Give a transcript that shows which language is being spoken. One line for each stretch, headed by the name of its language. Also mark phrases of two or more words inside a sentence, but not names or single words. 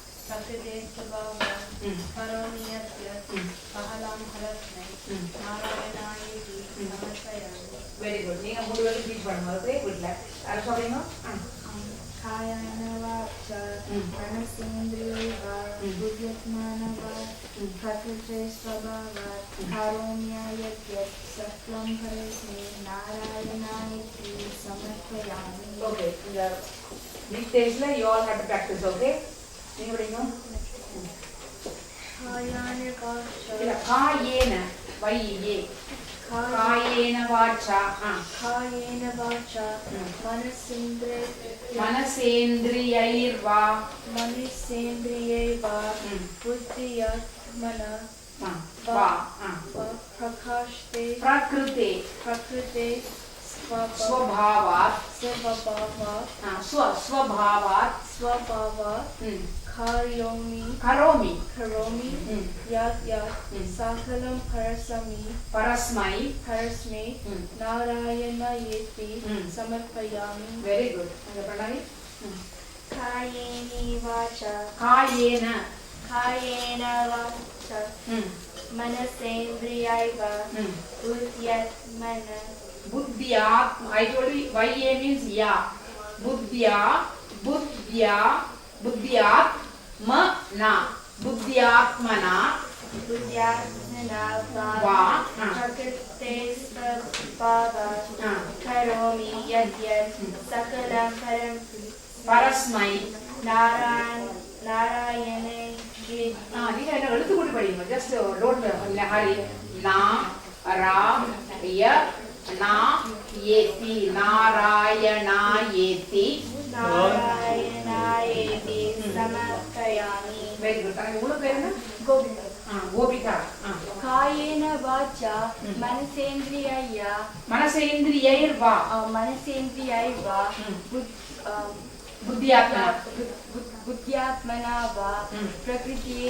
Sanskrit: करोमि यद्यत् सकलं परस्मै नारायणायेति समर्पयामि
English: very good
Tamil: நீங்க மூணு பேரும் டீச் பண்ணுங்க ஓகே குட்ல யார சொல்றீங்க
Sanskrit: कायेन वाचा मनसेन्द्रियैर्वा बुद्ध्यात्मना वा प्रकृते स्वभावात् करोमि यद्यत् सकलं परस्मै नारायणायेति समर्पयामि
English: ओके
Tamil: இந்த வீக்டேஸ்ல
English: you all have to practice okay
Tamil: நீங்க படிங்க
Sanskrit: कायेन वाचा இல்ல कायेन वये कायेन वाचा कायेन वाचा मनसेन्द्रियैर्वा मनसेन्द्रियैर्वा बुद्ध्यात्मना वा प्रकाशते प्रकृते स्वभावात् स्वभावात् करोमि यत् सकलं परस्मै नारायणायेति समर्पयामि
English: very good அந்த பிரணவி
Sanskrit: कायेन वाचा कायेन वाचा मनसेन्द्रियैर्वा बुद्ध्यात्मना
English: बुद्ध्यात् I told you YA means ya बुद्ध्यात्मना
Sanskrit: वा प्रकृते स्वभावात् करोमि यद्यत् सकलं परस्मै नारायणायेति
Tamil: நீங்க என்ன எழுத்து கூட்டி படிங்க
English: just don't hurry
Sanskrit: ना रा य णा इति नारायणायेति समर्पयामि
English: very good तने मूल पेर ना
Sanskrit: गोपिका गोपिका कायेन वाचा मनसेन्द्रियैर्वा बुद्ध्यात्मना वा प्रकृते